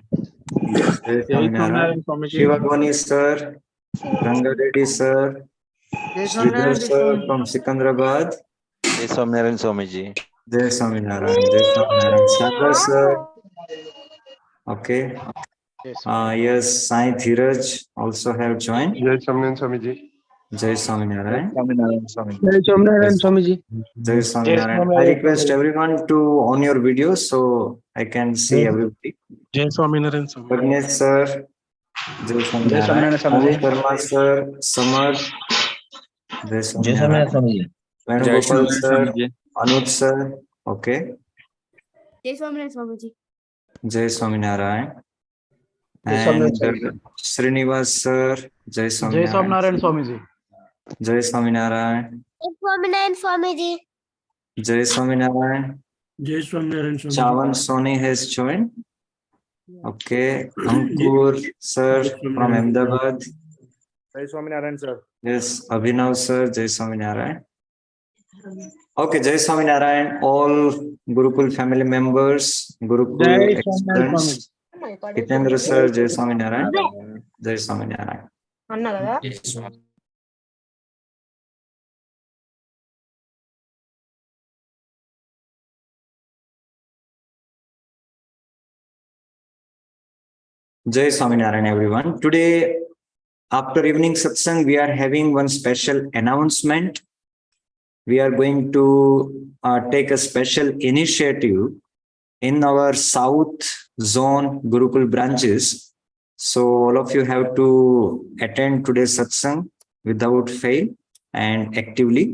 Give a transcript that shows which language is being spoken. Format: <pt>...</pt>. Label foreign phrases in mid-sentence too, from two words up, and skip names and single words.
<en>Jai Swaminarayan. Shivagwani sir, Ranga Reddy sir, Sridhar sir from Sikandrabad. Jai Swaminarayan Swamiji. Jai Swaminarayan. Jai Swaminarayan. Sagar sir. Okay. Yes, Sai Dhiraj also have joined. Jai Swaminarayan Swamiji. Jai Swaminarayan. Jai Swaminarayan Swamiji. Jai Swaminarayan. I request everyone to on your videos so I can see everybody. Jai Swaminarayan Swamiji. Vignesh sir, Jai Swaminarayan. Om Sharma sir, Samar, Jai Swaminarayan. Venugopal sir, Anuj sir, okay. Jai Swaminarayan Swamiji. Jai Swaminarayan. Jai And Swaminarayan. Srinivas sir, Jai Jai Swaminarayan. Swaminarayan Swamiji. Jai Swaminarayan. Jai Swaminarayan Swamiji. Jai Swaminarayan. Jai Swaminarayan Swamiji. Chavan Soni has joined. Okay. Ankur sir from Ahmedabad. Jai Swaminarayan sir. Yes. Abhinav sir, Jai Swaminarayan. Okay, Jai Swaminarayan. All Gurukul family members, Gurukul experts. Hitendra sir, Jai Swaminarayan. Jai Swaminarayan.</en> <te>అన్నా కదా</te> <en>Jai Swaminarayan, everyone. Today, after evening satsang, we are having one special announcement. We are going to take a special initiative in our South Zone Gurukul branches. So all of you have to attend today's satsang without fail and actively.</en>